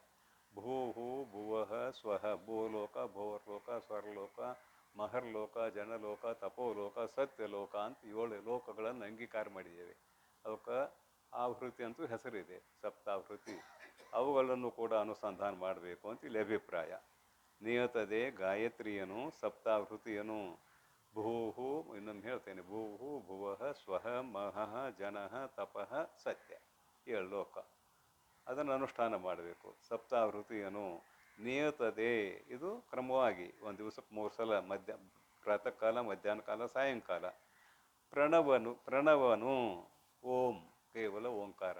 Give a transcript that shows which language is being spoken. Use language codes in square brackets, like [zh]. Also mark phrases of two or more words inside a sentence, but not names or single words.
[sa] ಭೂಹು ಭುವಃ ಸ್ವಹ ಭೂಲೋಕ ಭೋರ್ಲೋಕ ಸ್ವರ್ಲೋಕ ಮಹರ್ಲೋಕ ಜನಲೋಕ ತಪೋಲೋಕ ಸತ್ಯಲೋಕ [kn] ಅಂತ 7 ಲೋಕಗಳನ್ನು ಅಂಗೀಕಾರ ಮಾಡಿದ್ದೇವೆ. ಅವಕ್ಕೆ ಆವೃತ್ತಿ ಅಂತೂ ಹೆಸರಿದೆ, ಸಪ್ತಾವೃತ್ತಿ. ಅವುಗಳನ್ನು ಕೂಡ ಅನುಸಂಧಾನ ಮಾಡಬೇಕು ಅಂತ ಇಲ್ಲಿ ಅಭಿಪ್ರಾಯ. ನಿಯತದೆ ಗಾಯತ್ರಿಯನು ಸಪ್ತಾವೃತಿಯನು ಭೂಹು, ಇನ್ನೊಂದು ಹೇಳ್ತೇನೆ, [sa] ಭೂಹು ಭುವಃ ಸ್ವಹ ಮಹಃ ಜನಃ ತಪಃ ಸತ್ಯ 7 ಲೋಕ. [kn] ಅದನ್ನು ಅನುಷ್ಠಾನ ಮಾಡಬೇಕು. ಸಪ್ತಾವೃತಿಯನು ನಿಯತದೆ, ಇದು ಕ್ರಮವಾಗಿ ಒಂದು ದಿವಸಕ್ಕೆ 3 ಸಲ, ಪ್ರಾತಃ ಕಾಲ, ಮಧ್ಯಾಹ್ನ ಕಾಲ, ಸಾಯಂಕಾಲ. ಪ್ರಣವನು ಓಂ, ಕೇವಲ ಓಂಕಾರ.